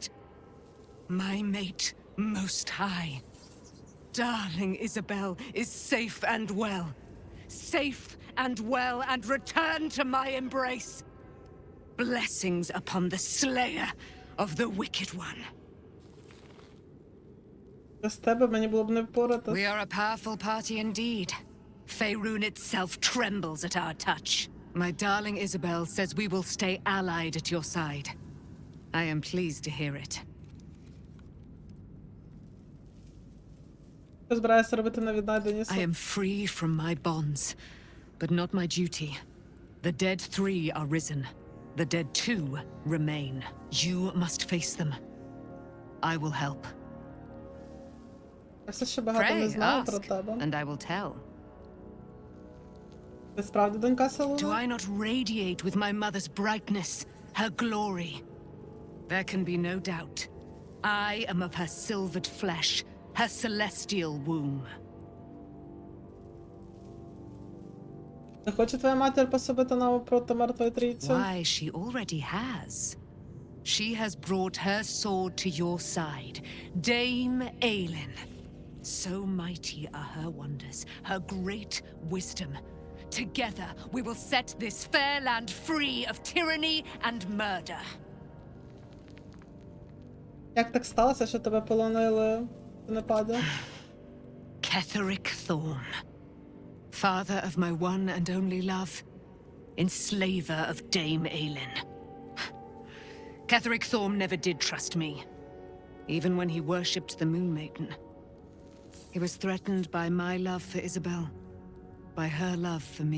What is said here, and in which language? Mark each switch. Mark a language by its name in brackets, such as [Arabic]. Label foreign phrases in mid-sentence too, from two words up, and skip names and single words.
[English] My mate, most high. Darling Isabel is safe and well. Safe and well, and return to my embrace. Blessings upon the slayer of the wicked one. [Ukrainian] Без тебе мені було б не впоратись. [English] We are a powerful party indeed. Faerun itself trembles at our touch. My darling Isabel says we will stay allied at your side. I am pleased to hear it. [Ukrainian] Що збираєшся робити на віднайденні? [English] I am free from my bonds, but not my duty. The dead 3 are risen. The dead 2 remain. You must face them. I will help. [Ukrainian] Я все ще багато не [English] Pray, [Ukrainian] знаю про [English] ask, [Ukrainian] тебе. [English] and I will tell. [Ukrainian] Ти справді донька Селуна? [English] Do I not radiate with my mother's brightness, her glory? There can be no doubt. I am of her silvered flesh, her celestial womb. [Ukrainian] Не хоче твоя матір пособити нам проти мертвої трійці? [English] Why, she already has. She has brought her sword to your side, Dame Aelin. So mighty are her wonders, her great wisdom. Together we will set this fair land free of tyranny and murder. [Ukrainian] Як так сталося, що тебе полонили в нападі? [English] Ketheric Thorm, father of my one and only love, enslaver of Dame Aelin. Ketheric Thorm never did trust me, even when he worshipped the Moon Maiden. He was threatened by my love for Isabel, by her love for me.